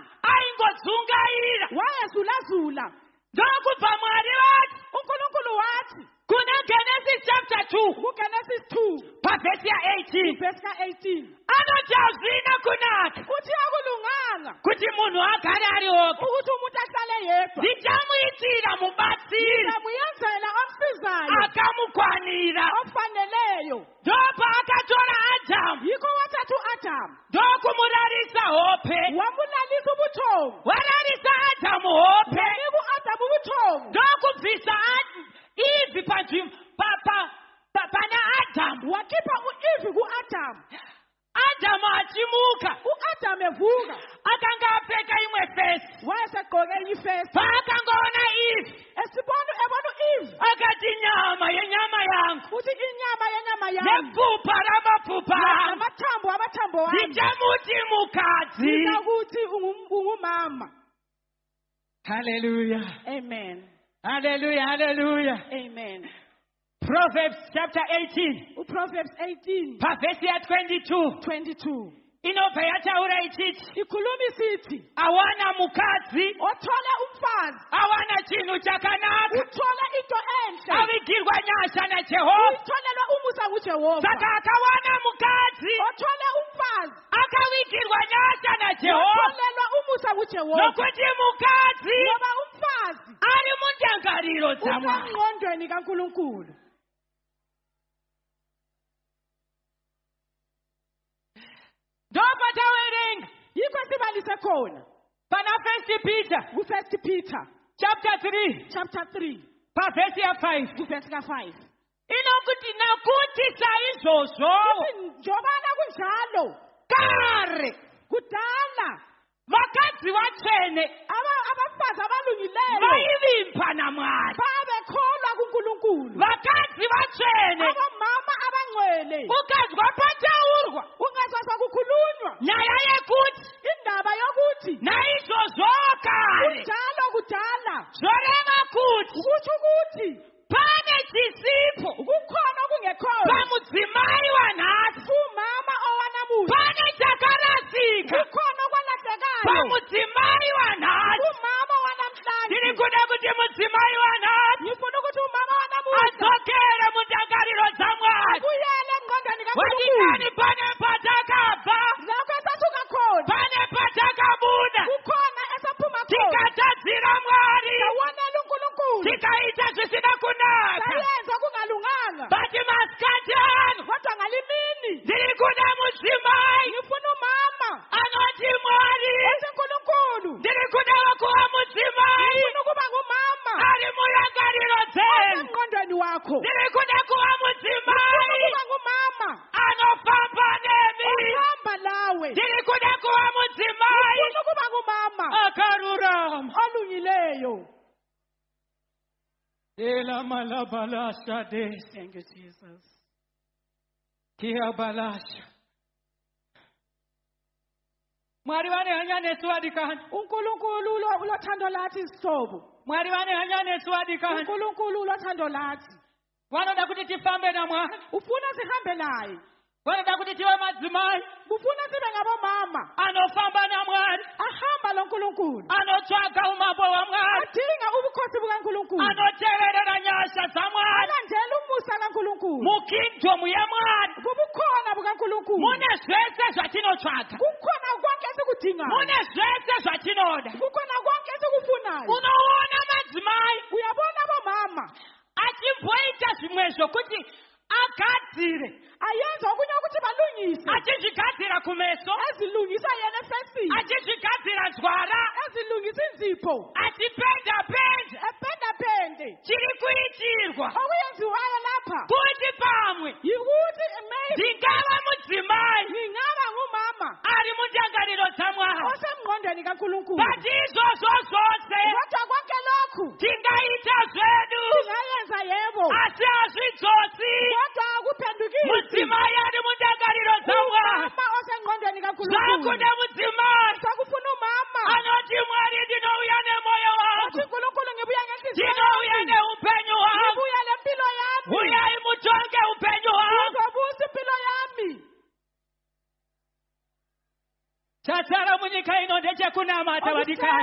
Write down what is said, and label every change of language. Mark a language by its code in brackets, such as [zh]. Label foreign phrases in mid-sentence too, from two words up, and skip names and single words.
[sn] aingodzungaira. [nd] wayezulazula. [sn] Ndokubva Mwari vati [nd] uNkulunkulu wathi [sn] kuna Genesis chapter 2 [nd] kuGenesis 2 [sn] pavesi ya 18, [nd] verse ka-18 [sn] anoti hazvina kunaka [nd] uthi akulunganga [sn] kuti munhu agare ari oga, [nd] ukuthi umuntu ahlale yedwa, [sn] ndichamuitira mubatsiri [nd] amuyenzela omsizayo [sn] akamukwanira. [nd] ofaneleyo. [sn] Ndopa akatora Adamu [nd] Yikho wathatha u-Adamu [sn] ndokumurarisa hope, [nd] wamulalisa ubuthongo, [sn] wararisa Adamu hope, [nd] wanika u-Adamu ubuthongo, [sn] ndokubvisa Eve panzvimbo pana Adamu. [nd] wakhipha u-Eve ku-Adamu. [sn] Adamu achimuka, [nd] U-Adamu evuka [sn] akanga apfeka imwe fesi, [nd] wayesegqoke enye ifesi, [sn] paakangoona Eve [nd] ebona u-Eve [sn] akati nyama yenyama yangu [nd] uthi inyama yenyama yami [sn] nepfupa ramapfupa angu [nd] amathambo wami [sn] ndichamuti mukadzi. [nd] ukuthi ungumama. Hallelujah. Amen. Hallelujah. Hallelujah. Amen. [en] Proverbs chapter 18 [nd] uProverbs 18 [sn] pavesi ya 22 [nd] 22 [sn] inobva yataura ichiti [nd] ikhuluma isithi [sn] awana mukadzi, [nd] othola umfazi, [sn] awana chinhu chakanaka, [nd] uthola into enhle, [sn] avigirwa nyasha naJehovha. [nd] utholelwa umusa nguJehova. [sn] Saka akawana mukadzi, [nd] Othola umfazi, [sn] akavigirwa nyasha naJehovha, [nd] utholelwa umusa nguJehova. [sn] nokuti mukadzi [nd] Ngoba umfazi [sn] ari mundangariro dzaMwari. [nd] usengqondweni kaNkulunkulu. [sn] Ndopa tawerenga [nd] Yikho sibalise khona [sn] pana 1 Peter [nd] ku1 Peter [en] chapter 3 chapter 3 [sn] pavesi ya 5 [nd] verse ka5. [sn] inokuti nakuti saizvozvo [nd] Njobana kunjalo [sn] kare [nd] kudala [sn] vakadzi vatsvene [nd] abafazi abalungileyo [sn] vaivimba naMwari, [nd] babekholwa kuNkulunkulu. [sn] vakadzi vatsvene [nd] Abamama abangcwele [sn] ukazwa pataurwa [nd] ungazwa kukhulunywa [sn] nyaya yekuti [nd] indaba yokuthi [sn] naizvozvo kare [nd] kudala [sn] zvoreva kuti [nd] ukuthi ukuthi [sn] pane chisipo [nd] kukhona okungekhoyo [sn] pamudzimai wanhasi, [nd] kumama owanamuhla, [sn] pane chakarasika [nd] kukhona okwalahlekayo [sn] pamudzimai wanhasi. [nd] kumama wanamhlanje. [sn] Ndiri kuda kuti mudzimai wanhasi [nd] Ngifuna ukuthi umama wanamuhla [sn] adzokere mundangariro dzaMwari. [nd] buyele engqondweni [sn] Watikani [nd] kaNkulunkulu. [sn] pane patakabva, [nd] Lapho esasuka khona [sn] pane patakabuda, [nd] kukhona esaphuma khona [sn] tikatadzira Mwari, [nd] sawonela uNkulunkulu, [sn] tikaita zvisina kunaka. [nd] sayenza kungalunganga. [sn] Bati masikati ano [nd] Kodwa ngalimini [sn] ndiri kuda mudzimai [nd] ngifuna umama [sn] anoti Mwari, [nd] oseNkulunkulu, [sn] ndiri kuda kuva mudzimai [nd] ngifuna ukuba ngumama [sn] ari murangariro dzenu. [nd] engqondweni wakho, [sn] Ndiri kuda kuva [nd] ngifuna [sn] mudzimai [nd] ukuba ngumama [sn] anofamba nemi. [nd] ohamba lawe, [sn] Ndiri kuda kuva mudzimai [nd] ngifuna ukuba ngumama [sn] akarurama. [nd] olungileyo. Ela malabalasha des [en] Thank you, Jesus. kia balasha. [sn] Mwari vane hanya nesu wadikani. [nd] uNkulunkulu ulothando lathi isihlobo, [sn] Mwari vane hanya nesu wadikani. [nd] uNkulunkulu ulothando lathi. [sn] Vanoda kuti tifambe namwari. [nd] ufuna sihambe naye, [sn] Vanoda kuti tive madzimai [nd] ufuna sibe ngabomama [sn] anofamba namwari, [nd] ahamba lonkulunkulu, [sn] anotsvaka umambo hwaMwari, [nd] adinga ubukhosi bukaNkulunkulu, [sn] anoteverera nyasha dzaMwari. [nd] alandela umusa kaNkulunkulu, [sn] Mukingdom yemwari [nd] kubukhona bukaNkulunkulu, [sn] mune zvese zvatinotsvaka, [nd] kukhona konke esikudingayo, [sn] mune zvese zvatinoda. [nd] kukhona konke esikufunayo. [sn] Unoona madzimai [nd] Uyabona bomama [sn] achimboita zvimwe zvokuti agadzire, [nd] ayenza okunye ukuthi balungise, [sn] achizvigadzira kumeso, [nd] ezilungisa yena efesini, [sn] achizvigadzira nzwara, [nd] ezilungisa inzipho, [sn] achipenda-penda. [nd] ependapende. [sn] Chiri kuitirwa [nd] Okuyenziwayo lapha [sn] kuti pamwe [nd] yikuthi maybe [sn] ndingava mudzimai [nd] ngingaba ngumama [sn] ari mundangariro dzaMwari, [nd] osemngqondweni kaNkulunkulu, [sn] but izvozvo zvose [nd] kodwa konke lokhu [sn] tingaita zvedu, [nd] singayenza yebo, [sn] asi hazvidzosi [nd] kodwa akuphendukisi [sn] mudzimai ari mundangariro dzaMwari. [nd] umama osengqondweni kaNkulunkulu. [sn] Zvakuda mudzimai [nd] Sakufuna umama [sn] anoti Mwari, ndinouya nemoyo wangu, [nd] othi uNkulunkulu ngibuya ngenhliziyo [sn] ndinouya [nd] yami, [sn] neupenyu hwangu, [nd] ngibuya lempilo yami, [sn] uyai mutonge upenyu hwangu. [nd] ngizobusa impilo yami. [sn] Chatsara munyika ino ndechekunamata vadikani.